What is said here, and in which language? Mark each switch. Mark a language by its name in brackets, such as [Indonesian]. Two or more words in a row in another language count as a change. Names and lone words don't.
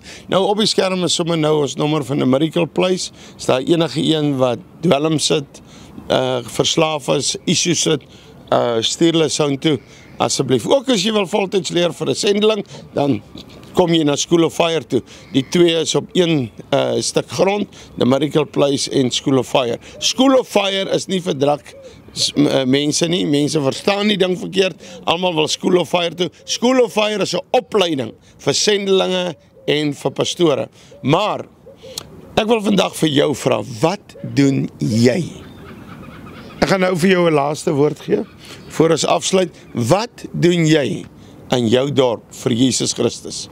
[Afrikaans] Nou op die skerm is sommer nou ons nommer van 'n Miracle Place. Is daar enige een wat dwelm sit, verslaaf is, issues sit, stuur hulle sound toe, asseblief. Ook as jy wil voltyds leer vir 'n sendeling, dan kom jy na School of Fire toe. Die twee is op een stuk grond, The Miracle Place en School of Fire. School of Fire is nie vir drak mense nie, mense verstaan die ding verkeerd, almal wil School of Fire toe. School of Fire is 'n opleiding vir sendelinge en vir pastore. Maar, ek wil vandag vir jou vra, wat doen jy? Ek gaan nou vir jou 'n laaste woord gee, voor ons afsluit. Wat doen jy in jou dorp vir Jesus Christus?